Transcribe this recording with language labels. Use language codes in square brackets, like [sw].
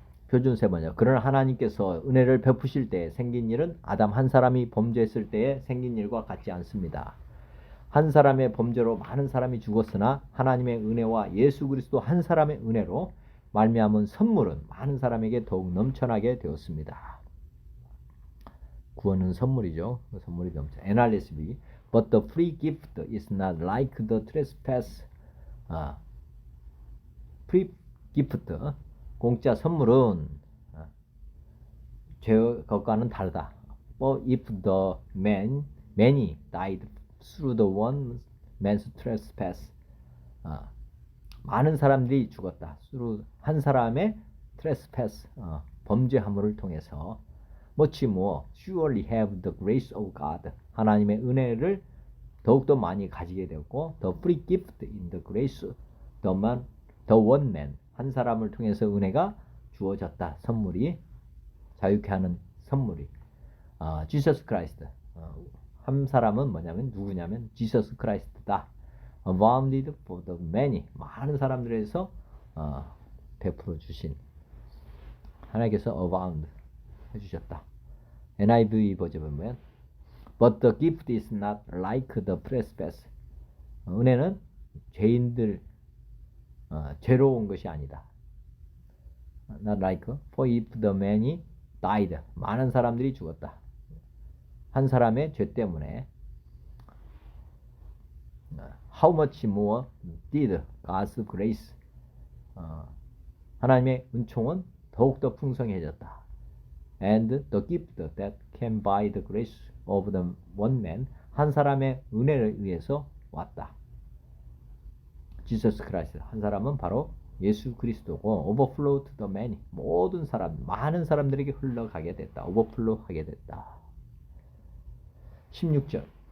[ko] 표준 세 번역. 그러나 하나님께서 은혜를 베푸실 때 생긴 일은 아담 한 사람이 범죄했을 때에 생긴 일과 같지 않습니다. 한 사람의 범죄로 많은 사람이 죽었으나 하나님의 은혜와 예수 그리스도 한 사람의 은혜로 말미암은 선물은 많은 사람에게 더욱 넘쳐나게 되었습니다. 구원은 선물이죠. 선물이 넘쳐. NRSV. [en] But the free gift is not like the trespass. free gift. [ko] 공짜 선물은 죄의 것과는 다르다. [en] For if the many died through the one man's trespass. [ko] 많은 사람들이 죽었다. through 한 사람의 trespass. 범죄함을 통해서 [en] much more surely have the grace of God. [ko] 하나님의 은혜를 더욱더 많이 가지게 되었고 [en] the free gift in the grace the one man. [ko] 한 사람을 통해서 은혜가 주어졌다. 선물이 자유케 하는 선물이 Jesus Christ. 한 사람은 뭐냐면 누구냐면 Jesus Christ다. [en] Abounded for the many. [ko] 많은 사람들에서 베풀어 주신 하나님께서 abound 해주셨다. NIV 버전은 뭐야? [en] But the gift is not like the trespass. [ko] 은혜는 죄인들 죄로 온 것이 아니다. [en] Not like for if the many died. [ko] 많은 사람들이 죽었다. 한 사람의 죄 때문에 [en] How much more did God's grace. [ko] 하나님의 은총은 더욱더 풍성해졌다. [en] And the gift that came by the grace of the one man. [ko] 한 사람의 은혜를 의해서 왔다. Jesus Christ. 한 사람은 바로 예수 그리스도고 [en] overflow to the many. [ko] 모든 사람, 많은 사람들에게 흘러가게 됐다. overflow 하게 됐다. 16절.